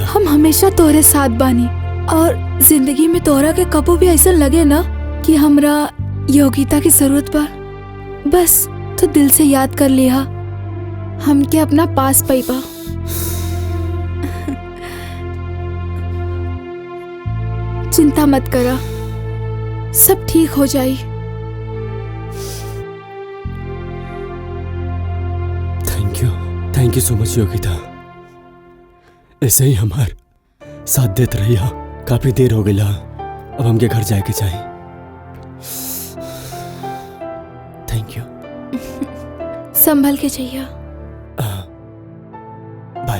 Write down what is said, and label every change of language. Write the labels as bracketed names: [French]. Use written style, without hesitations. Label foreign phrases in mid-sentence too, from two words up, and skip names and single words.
[Bhojpuri] हम हमेशा तोहरे साथ बानी और जिंदगी में तोहरा के कबो भी ऐसा लगे ना कि हमरा योगिता की जरूरत बा, बस तो दिल से याद कर लिया, हम के अपना पास पाइबा। चिंता मत करा, सब ठीक हो जाई। [English] thank you so much योगिता। [Bhojpuri] ऐसे ही हमार साथ देते रहिया। काफी देर हो गई, अब हमके घर जाए के चाहिए। [English] thank you. [Bhojpuri] संभल के चाहिए। बाय